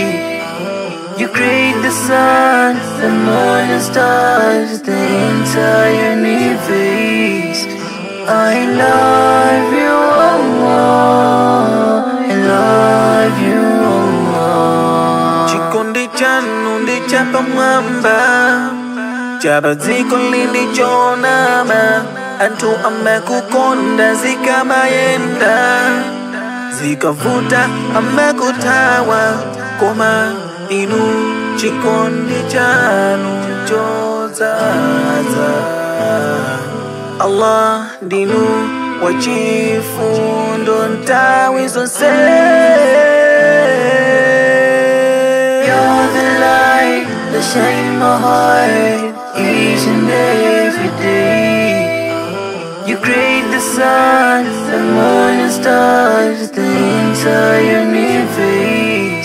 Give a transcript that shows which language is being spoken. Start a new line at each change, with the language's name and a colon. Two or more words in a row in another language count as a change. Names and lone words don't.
English: You create the sun, the moon and stars, the entire universe. I love you, Allah. I love you, Allah.
Nyanja: Chikondi chanu ndichapa mwamba, Jabaziko lilichonama, antu amekukonda zikamayenda, zikavuta amekutawa, koma inu chikondi chanu chozaza. Allah dinu wachifundo nthawi zonse.
English: You're the light that shines my heart each and every day. You create the sun, the moon and stars, the entire universe.